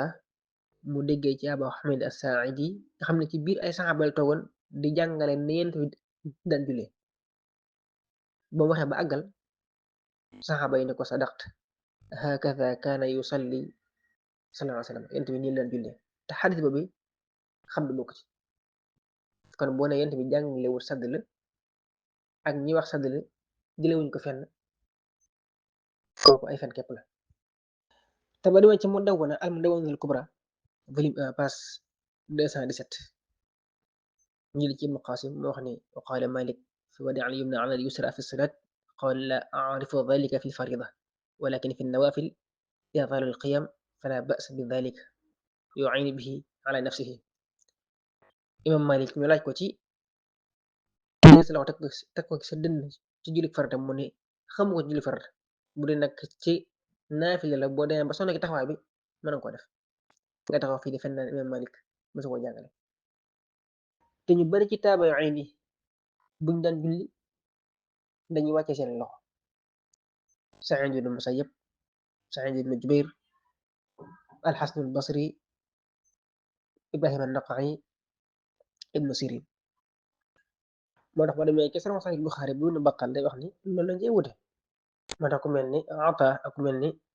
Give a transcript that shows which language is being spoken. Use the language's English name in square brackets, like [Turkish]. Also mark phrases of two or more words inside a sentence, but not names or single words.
[Wolof] mu déggee ci Abu Hamid as-Sa'idi nga xam ne ci biir ay saxaaba la toogoon di jàngale ne yonent bi daan jullee ba mu waxee ba àggal saxaaba yi ne ko [Arabic] صدقت هكذا كان يصلي صلى الله عليه وسلم [Wolof] yonent bi nii la daan jullee te xadis boobu xam du bokk ci kon boo ne yonent bi jàngalewul sadd la ak ñi wax sadd la jëlewuñ ko fenn kooku ay fen képp la te ba demee ci Mudawwana al-Mudawwana al-Kubra volume 1 page 217 ñu ci Ibn Qasim moo wax ne [Arabic] وقال مالك فوضع اليمنى على اليسرى في الصلاة قال لا أعرف ذلك في الفريضة ولكن في النوافل إذا طال القيام فلا بأس بذلك يعين به على nafsihi [Wolof] imam Malik ñu laaj ko ci sa loxo teg ko sa dënn ci julli farata mu ne xamu ko ci julli farata bu dee nag ci naafila la boo demee ba sonn ci taxawaay bi mën nga ko def nga taxaw fii di fen naan imam Malik mësu ko jàngale te ñu bari ci taabi'iin yi buñ daan julli dañuy wàcce seen loxo Sa'iid ibn Musayyab Sa'iid ibn Jubayr al-Hasan al-Basri Ibrahim an-Naqa'i ibnu Sirin moo tax boo demee ci Sahih Bukhari bu Ibnu Battal day wax ni loolu lañ cey wute moo tax ku mel ni Ata ak ku mel ni